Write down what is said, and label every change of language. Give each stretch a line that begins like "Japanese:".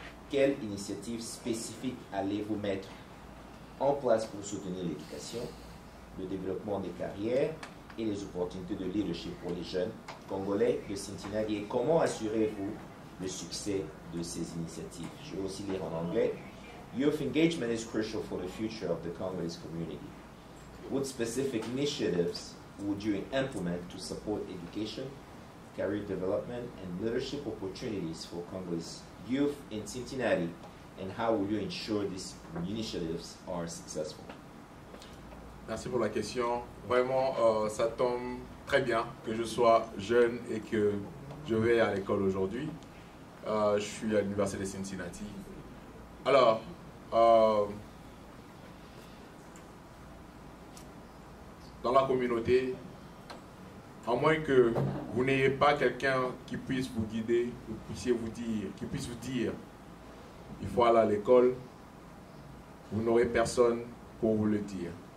French: Quelle initiative spécifique allez-vous mettre en place pour soutenir l'éducation, le développement des carrières et les opportunités de leadership pour les jeunes congolais de Cincinnati? Et comment assurez-vous le succès de ces initiatives? Je vais aussi lire en anglais.
English: Youth engagement is crucial for the future of the Congolese community. What specific initiatives would you implement to support education, career development, and leadership opportunities for Congolese youth in Cincinnati, and how will you ensure these initiatives are successful?
French: Merci pour la question. Vraiment, ça tombe très bien que je sois jeune et que je vais à l'école aujourd'hui. Je suis à l'université de Cincinnati. Alors, dans la communauté, à moins que vous n'ayez pas quelqu'un qui puisse vous guider, qui puisse vous dire, il faut aller à l'école, vous n'aurez personne pour vous le dire.